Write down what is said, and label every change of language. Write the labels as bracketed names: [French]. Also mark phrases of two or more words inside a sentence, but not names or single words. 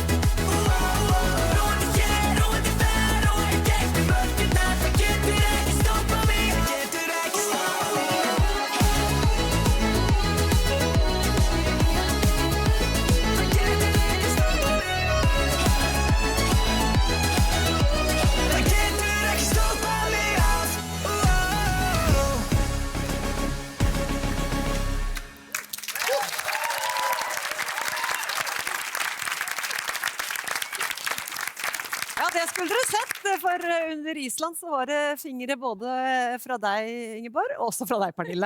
[Icelandic] Róði hér, róði þar og í gegnum öldurnar, það getur ekki stoppað mig af. Það getur ekki stoppað mig af. Það getur ekki stoppað mig af. Það getur ekki stoppað mig af. [Norwegian] Ja, det skulle dere sett, for under Island så var det fingre både fra deg, Ingeborg, og også fra deg, Pernille.